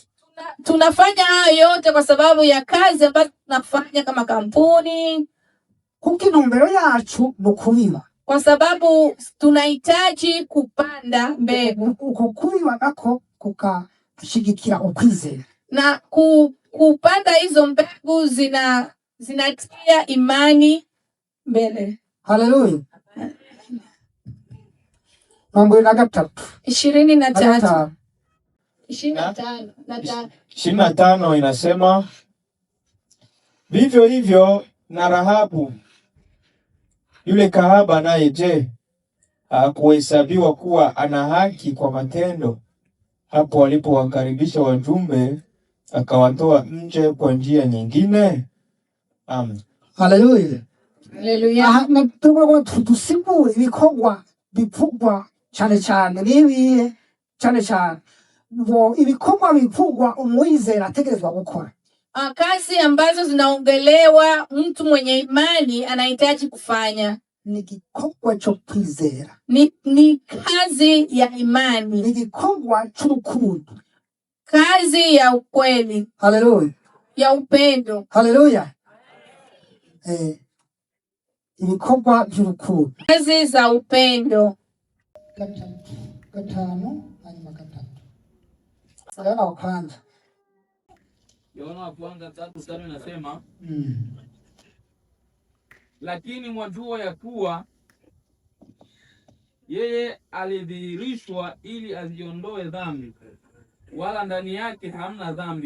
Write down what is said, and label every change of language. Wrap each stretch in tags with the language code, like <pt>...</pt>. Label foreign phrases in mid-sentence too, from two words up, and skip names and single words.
<sw>Tunafanya hayo yote kwa sababu ya kazi ambazo tunafanya kama kampuni.</sw> <rn>Kuko intumbero yacu nukubiba.</rn> <sw>Kwa sababu tunahitaji kupanda mbegu.</sw> <rn>Uko kubiba nako kukashigikira ukwizera.</rn> <sw>Na kupanda hizo mbegu zinatia imani mbele. Haleluya. Mambo na 23. 25 inasema vivyo hivyo na Rahabu yule kahaba naye, je, hakuhesabiwa kuwa ana haki kwa matendo hapo alipowakaribisha wajumbe akawatoa nje kwa njia nyingine? Amen. Haleluya. Haleluya.</sw> <rn>Natubwo tudusigura ibikorwa bivugwa cyane cyane nibihe cyane cyane ngo ibikorwa bivugwa umwizera ategerezwa gukora.</rn> <sw>Kazi ambazo zinaongelewa mtu mwenye imani anahitaji kufanya</sw> <rn>ni gikorwa cyo kwizera,</rn> <sw>ni kazi ya imani,</sw> <rn>ni gikorwa cy'urukundo,</rn> <sw>kazi ya ukweli. Haleluya. Ya upendo.</sw> <rn>Haleluya. Ibikorwa by'urukundo,</rn> <sw>kazi za upendo.</sw> <rn>Gatanu hanyuma gatatu.</rn> <sw>Yohana wa kwanza. Yohana wa kwanza 3 inasema lakini mwajua ya kuwa yeye alidhihirishwa ili aziondoe dhambi, wala ndani yake hamna dhambi.</sw>